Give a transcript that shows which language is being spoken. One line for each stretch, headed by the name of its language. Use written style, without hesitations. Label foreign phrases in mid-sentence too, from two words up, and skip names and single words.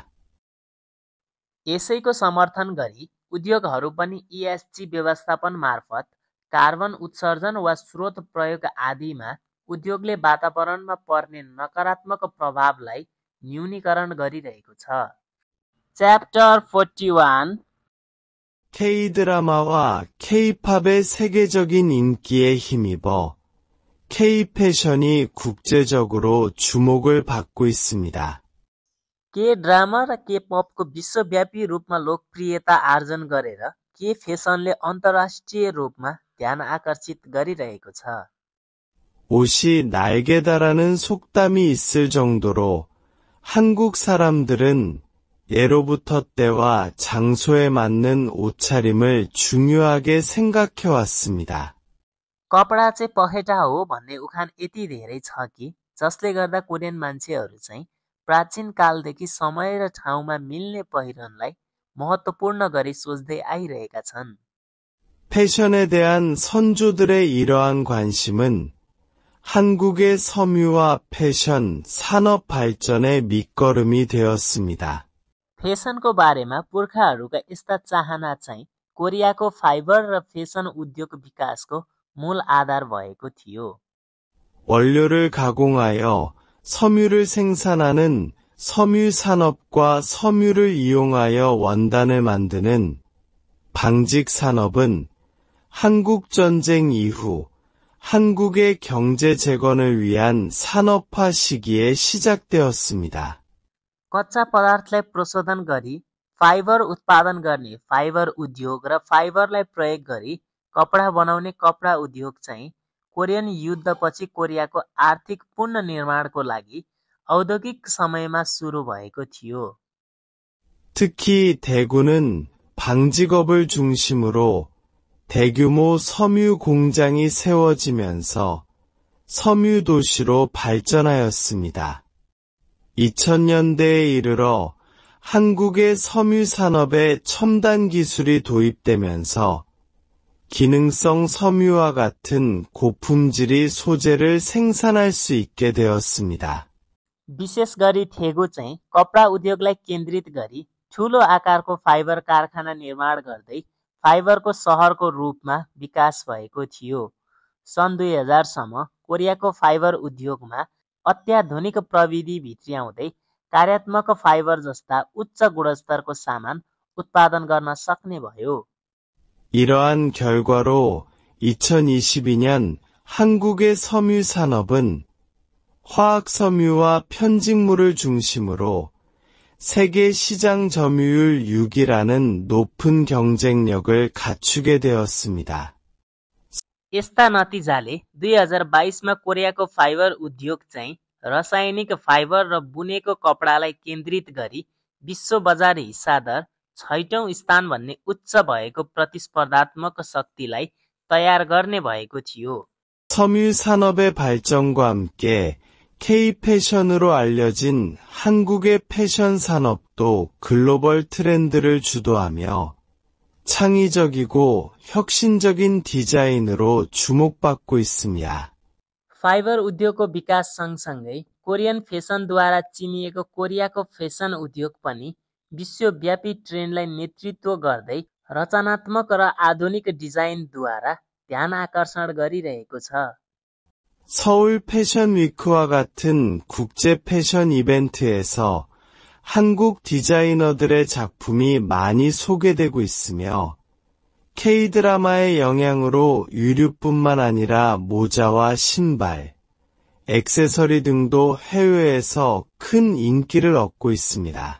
Nepali: यसैको समर्थन गरी उद्योगहरू पनि ESG व्यवस्थापन मार्फत कार्बन उत्सर्जन वा स्रोत प्रयोग आदिमा उद्योगले वातावरणमा पर्ने नकारात्मक प्रभावलाई न्यूनीकरण गरिरहेको छ। च्याप्टर 41
Korean: K-드라마와 K-팝의 세계적인 인기에 힘입어 K-패션이 국제적으로 주목을 받고 있습니다.
Nepali: के ड्रामा र के पपको विश्वव्यापी रूपमा लोकप्रियता आर्जन गरेर के फेसनले अन्तर्राष्ट्रिय रूपमा ध्यान आकर्षित गरिरहेको छ।
Korean: 옷이 날개다라는 속담이 있을 정도로 한국 사람들은 예로부터 때와 장소에 맞는 옷차림을 중요하게 생각해 왔습니다.
Nepali: कपडा चाहिँ पखेटा हो भन्ने उखान यति धेरै छ कि जसले गर्दा कोरियन मान्छेहरू चाहिँ प्राचीन कालदेखि समय र ठाउँमा मिल्ने पहिरनलाई महत्त्वपूर्ण गरी सोच्दै आइरहेका छन्।
Korean: 패션에 대한 선조들의 이러한 관심은 한국의 섬유와 패션 산업 발전의 밑거름이 되었습니다.
Nepali: फेसनको बारेमा पुर्खाहरूका यस्ता चाहना चाहिँ कोरियाको फाइबर र फेसन उद्योग विकासको मूल आधार भएको थियो।
Korean: 원료를 가공하여 섬유를 생산하는 섬유 산업과 섬유를 이용하여 원단을 만드는 방직 산업은 한국 전쟁 이후 한국의 경제 재건을 위한 산업화 시기에 시작되었습니다.
Nepali: कच्चा पदार्थलाई प्रशोधन गरी फाइबर उत्पादन गर्ने फाइबर उद्योग र फाइबरलाई प्रयोग गरी कपडा बनाउने कपडा उद्योग चाहिँ कोरियन युद्धपछि कोरियाको आर्थिक पुनर्निर्माणको लागि औद्योगिक समयमा सुरु भएको थियो।
Korean: 특히 대구는 방직업을 중심으로 대규모 섬유 공장이 세워지면서 섬유 도시로 발전하였습니다. 2000년대에 이르러 한국의 섬유 산업에 첨단 기술이 도입되면서 기능성 섬유와 같은 고품질의 소재를 생산할 수 있게 되었습니다.
Nepali: विशेष गरी थेगु चाहिँ कपडा उद्योगलाई केन्द्रित गरी ठूलो आकारको फाइबर कारखाना निर्माण गर्दै फाइबरको सहरको रूपमा विकास भएको थियो। सन् 2000 सम्म कोरियाको फाइबर उद्योगमा अत्याधुनिक प्रविधि भित्र्याउँदै कार्यात्मक फाइबर जस्ता उच्च गुणस्तरको सामान उत्पादन गर्न सक्ने भयो।
Korean: 이러한 결과로 2022년 한국의 섬유 산업은 화학 섬유와 편직물을 중심으로 세계 시장 점유율 6위라는 높은 경쟁력을 갖추게 되었습니다.
Nepali: यस्ता नतिजाले 2022मा कोरियाको फाइबर उद्योग चाहिँ रासायनिक फाइबर र बुनेको कपडालाई केन्द्रित गरी विश्व बजार हिस्सादर 6औं स्थान भन्ने उच्च भएको प्रतिस्पर्धात्मक शक्तिलाई तयार गर्ने भएको थियो।
Korean: 섬유 산업의 발전과 함께 K-패션으로 알려진 한국의 패션 산업도 글로벌 트렌드를 주도하며 창의적이고 혁신적인 디자인으로 주목받고 있습니다.
Nepali: फाइबर उद्योगको विकास सँगसँगै कोरियन फेसनद्वारा चिनिएको कोरियाको फेसन उद्योग पनि विश्वव्यापी ट्रेन्डलाई नेतृत्व गर्दै रचनात्मक र आधुनिक डिजाइनद्वारा ध्यान आकर्षण गरिरहेको छ।
Korean: 서울 패션 위크와 같은 국제 패션 이벤트에서 한국 디자이너들의 작품이 많이 소개되고 있으며 K-드라마의 영향으로 유류뿐만 아니라 모자와 신발, 액세서리 등도 해외에서 큰 인기를 얻고 있습니다.